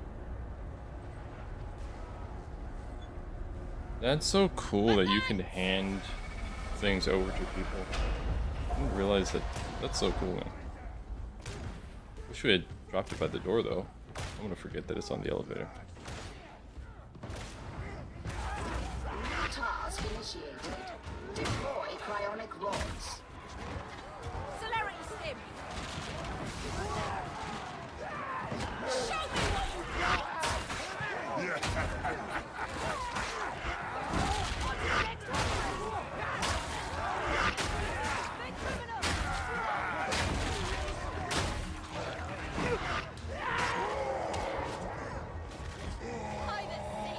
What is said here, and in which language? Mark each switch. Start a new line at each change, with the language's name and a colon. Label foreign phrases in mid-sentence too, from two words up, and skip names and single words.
English: That's so cool that you can hand things over to people. I didn't realize that. That's so cool, man. Wish we had dropped it by the door, though. I'm gonna forget that it's on the elevator. Task initiated. Deploy cryonic rods. Celerity stim. Show me what you got. Big criminal. By the sea.